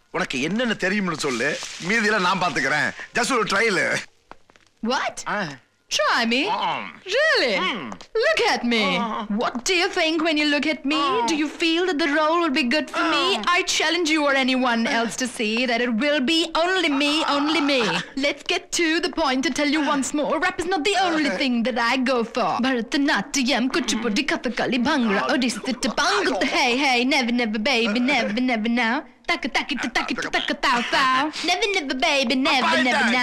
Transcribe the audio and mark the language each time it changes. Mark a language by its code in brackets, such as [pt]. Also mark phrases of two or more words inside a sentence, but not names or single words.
[ta] உனக்கு என்னென்ன தெரியும்னு சொல்லு, மீதியெல்லாம் நான் பாத்துக்கிறேன். [en] just ஒரு trial. What? Try me? Really? Look at me. What do you think when you look at me? Do you feel that the role will be good for me? I challenge you or anyone else to say that it will be only me, only me. Let's get to the point to tell you once more. Rap is not the only thing that I go for. Bharatanatyam, Kuchipudi, Kathakali, Bhangra, Odissi, Tapangut, hey, hey, never, never, baby, never, never now. Taka taka taka taka tau tau. Never never baby, never never now.